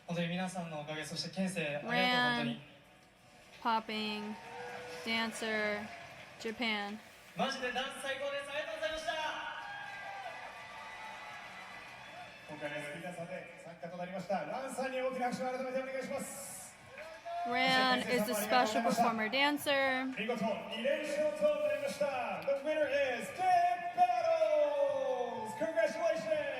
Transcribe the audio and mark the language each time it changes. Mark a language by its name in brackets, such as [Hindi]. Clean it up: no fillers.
[Japanese] 本当に皆さんのおかげ、そしてケンセイありがとう本当に。 [English] Popping, dancer, Japan. [Japanese] マジでダンス最高です。ありがとうございました。今回のスピーカーさんで参加となりましたランさんに大きな拍手を改めてお願いします。 [English] Rand is the special performer dancer. [Japanese] 見事2連勝となりました。 [English] The winner is Dead Battles!